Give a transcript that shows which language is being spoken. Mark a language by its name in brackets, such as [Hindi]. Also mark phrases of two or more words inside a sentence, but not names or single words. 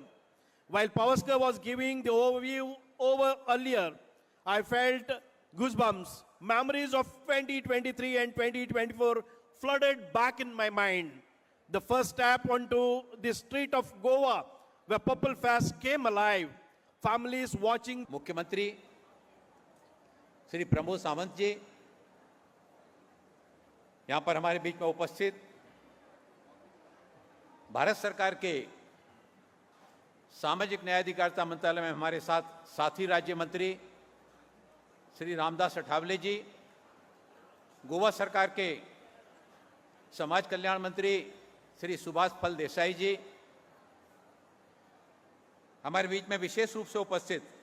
[English] While Pavaskar was giving the overview earlier, I felt goosebumps. Memories of 2023 and 2024 flooded back in my mind. The first step onto the street of Goa, where Purple Fest came alive, families watching. [Hindi] मुख्यमंत्री श्री प्रमोद सावंत जी यहाँ पर हमारे बीच में उपस्थित, भारत सरकार के सामाजिक न्याय अधिकारिता मंत्रालय में हमारे साथ साथी राज्य मंत्री श्री रामदास अठावले जी, गोवा सरकार के समाज कल्याण मंत्री श्री सुभाष फल देसाई जी, हमारे बीच में विशेष रूप से उपस्थित